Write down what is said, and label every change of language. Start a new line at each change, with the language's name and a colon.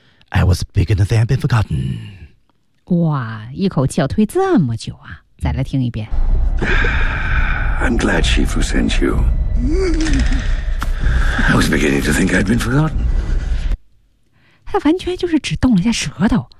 English: I was beginning to think I'd been forgotten.
Chinese: 哇，一口气要推这么久啊。再来听一遍。
English: I'm glad she who sent you. I was beginning to think I'd been forgotten.
Chinese: 他完全就是只动了一下舌头。